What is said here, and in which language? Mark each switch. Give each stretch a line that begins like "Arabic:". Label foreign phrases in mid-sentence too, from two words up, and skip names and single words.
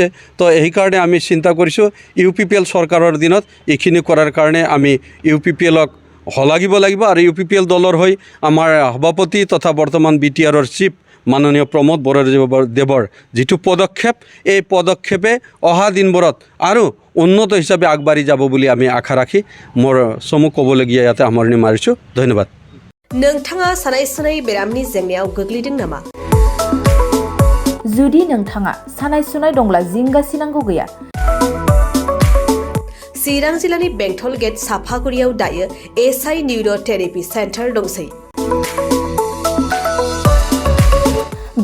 Assamese: তো সেইকাৰণে আমি চিন্তা কৰিছোঁ ইউপিপিএল চৰকাৰৰ দিনত এইখিনি কৰাৰ কাৰণে আমি ইউপিপিএলক শলাগিব লাগিব আৰু ইউপিপিএল দলৰ হৈ আমাৰ সভাপতি তথা বৰ্তমান বিটিআৰৰ চিফ মাননীয় প্ৰমোদ বৰদেৱৰ যিটো পদক্ষেপ, এই পদক্ষেপে অহা দিনবোৰত আৰু উন্নত হিচাপে আগবাঢ়ি যাব বুলি আমি আশা ৰাখি মোৰ চমু ক'বলগীয়া ইয়াতে সামৰণি মাৰিছোঁ। ধন্যবাদ।
Bodo: नोंथाङा सानाय सुनाय बेरामनि जेंनायाव गोग्लैदों नामा? जुदि नोंथाङा सानाय सुनाय दंब्ला जिंगासिनांगौ गैया। चिरां जिल्लानि बेंटल गेट साफागुरियाव दायो एसआइ निउर' थेरेपि सेन्टार दंसै।